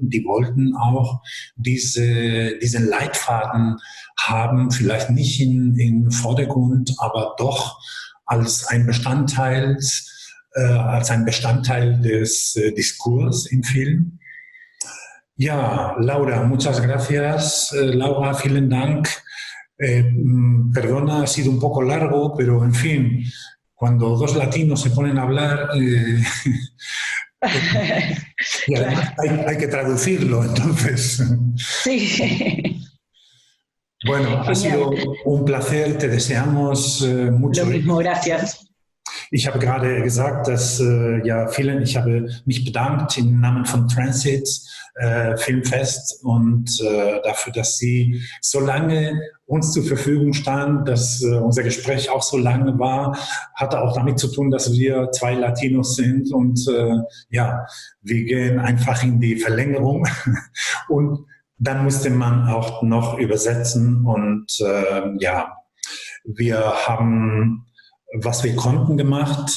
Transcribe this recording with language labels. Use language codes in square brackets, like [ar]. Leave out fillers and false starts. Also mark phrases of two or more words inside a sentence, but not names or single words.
[de] Die wollten auch diesen Leitfaden haben, vielleicht nicht im Vordergrund, aber doch als ein Bestandteil des Diskurs im Film. Ja, [es] Laura, muchas gracias. Laura, [de] vielen Dank. [es] Perdona, ha sido un poco largo, pero en fin, cuando dos latinos se ponen a hablar, y además hay que traducirlo, entonces. Sí. Bueno, ha sido un placer, te deseamos mucho. Lo mismo, gracias. [de] Ich habe gerade gesagt, dass ich habe mich bedankt im Namen von Transit Filmfest und dafür, dass Sie so lange uns zur Verfügung standen, dass unser Gespräch auch so lange war, hatte auch damit zu tun, dass wir zwei Latinos sind und wir gehen einfach in die Verlängerung und dann musste man auch noch übersetzen und wir haben was wir konnten gemacht.